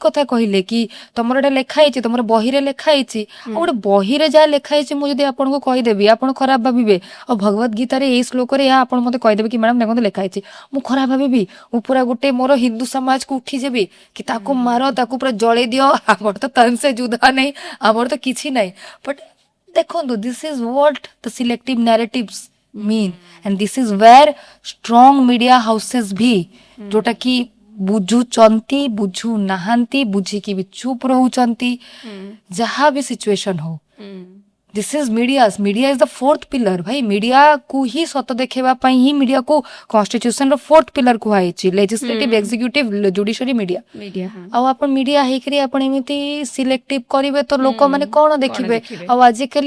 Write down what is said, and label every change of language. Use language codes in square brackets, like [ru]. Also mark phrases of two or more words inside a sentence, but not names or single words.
[or] କଥା କହିଲେ କି ତମର ଏଇଟା ଲେଖା ହେଇଛି ତମର ବହିରେ ଲେଖା ହେଇଛି ଆଉ ଗୋଟେ ବହିରେ ଯାହା ଲେଖା ହେଇଛି ମୁଁ ଯଦି ଆପଣଙ୍କୁ କହିଦେବି ଆପଣ ଖରାପ ଭାବିବେ ଆଉ ଭଗବତ ଗୀତାରେ ଏଇ ଶ୍ଲୋକରେ ଏହା ଆପଣ ମତେ କହିଦେବେ କି ମ୍ୟାଡାମ ଦେଖନ୍ତୁ ଲେଖା ହେଇଛି ମୁଁ ଖରାପ ଭାବିବି ମୁଁ ପୁରା ଗୋଟେ ମୋର ହିନ୍ଦୁ ସମାଜକୁ ଉଠିଯିବି କି ତାକୁ ମାର ତାକୁ ପୁରା ଜଳେଇ ଦିଅ ଆମର ତ ତନ ସେ ଜୁଦା ନାହିଁ ଆମର ତ କିଛି ନାହିଁ ବଟ୍ ଦେଖନ୍ତୁ [en] this is what the selective narratives mean and this is where strong media houses [or] ବି ଯୋଉଟା କି ବୁଝୁଛନ୍ତି ବୁଝୁ ନାହାନ୍ତି ବୁଝିକି ବି ଚୁପ୍ ରହୁଛନ୍ତି ଯାହା ବି ସିଚୁଏସନ ହଉ [en] this is media is the fourth pillar [or] ଭାଇ ମିଡିଆକୁ ହିଁ ସତ ଦେଖେଇବା ପାଇଁ ହିଁ ମିଡିଆକୁ କନଷ୍ଟିଟ୍ୟୁସନର [en] fourth pillar [or] କୁହାଯାଇଛି [en] legislative executive judiciary media [or] ଆଉ ଆପଣ ମିଡିଆ ହେଇକରି ଆପଣ ଏମିତି ସିଲେକ୍ଟିଭ କରିବେ ତ ଲୋକମାନେ କଣ ଦେଖିବେ ଆଉ ଆଜିକାଲି